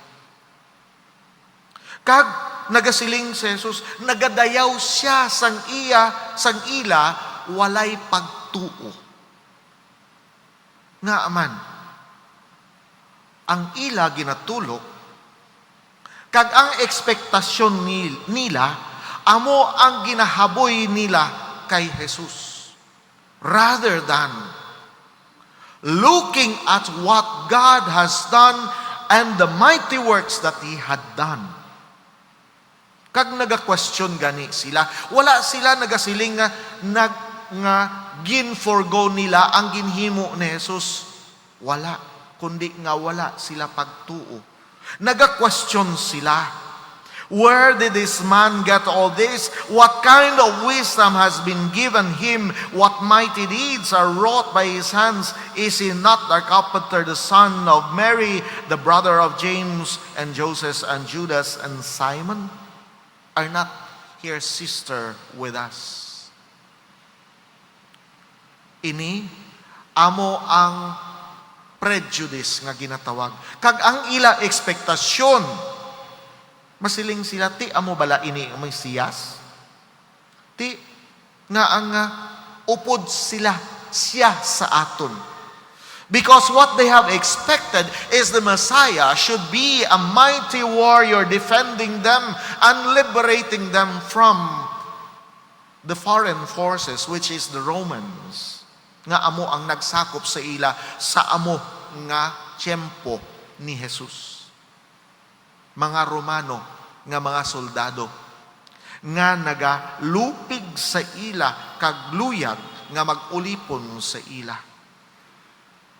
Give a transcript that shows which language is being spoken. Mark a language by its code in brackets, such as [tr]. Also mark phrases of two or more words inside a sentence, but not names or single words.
[hil] Kag nagasiling si Jesus, nagadayaw siya sang ila, walay pagtuo. Nga aman, ang ila ginatulok, kag ang ekspektasyon nila, amo ang ginahaboy nila kay Jesus. [en] Rather than looking at what God has done and the mighty works that He had done. [hil] Kag naga-question gani sila, wala sila nagasiling nga gin-forgo nila ang ginhimo ni Jesus. Wala, kundi nga wala sila pagtuo. Naga-question sila. [en] Where did this man get all this? What kind of wisdom has been given him? What mighty deeds are wrought by his hands? Is he not the carpenter, the son of Mary, the brother of James and Joseph and Judas and Simon? Are not here sister with us? [hil] Ini amo ang prejudice nga ginatawag. Kag ang ila ekspektasyon, masiling sila, ti amo bala ini ang Mesiyas? Ti nga ang upod siya sa aton. [en] Because what they have expected is the Messiah should be a mighty warrior defending them and liberating them from the foreign forces, which is the Romans. [hil] Nga amo ang nagsakop sa ila sa amo nga tiyempo ni Jesus. Mga Romano nga mga soldado nga nagalupig sa ila kag luyag nga magulipon sa ila.